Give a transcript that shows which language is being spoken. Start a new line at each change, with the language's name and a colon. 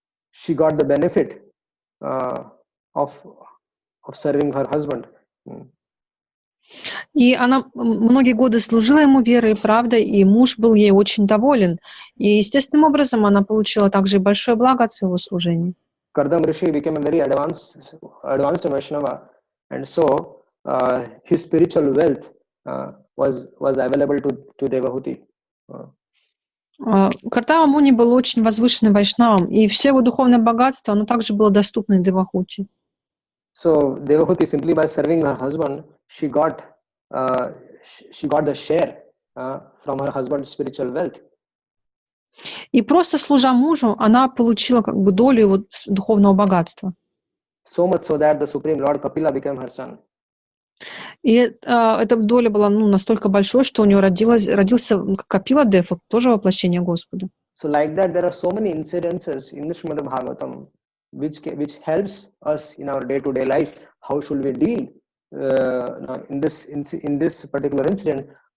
English: She got the benefit of serving her husband.
Russian: И она многие годы служила ему верой и правдой, и муж был ей очень доволен. И естественным образом она получила также большое благо от своего служения.
English: Kardam Rishi became a very advanced Vaishnava, and so his spiritual wealth was available to Devahuti.
Russian: Кардама Муни был очень возвышенным вайшнавом, и все его духовное богатство, оно также было доступно Девахути.
English: So Devahuti, simply by serving her husband, she got the share from her husband's spiritual wealth.
Russian: И просто служа мужу, она получила как бы долю его духовного богатства.
English: So much so that the Supreme Lord Kapila became her son.
Russian: И эта доля была настолько большой, что у него родился Капила Дев, тоже воплощение Господа.
English: So like that, there are so many incidences in the Shrimad Bhagavatam which helps us in our day-to-day life. How should we deal in this particular incident?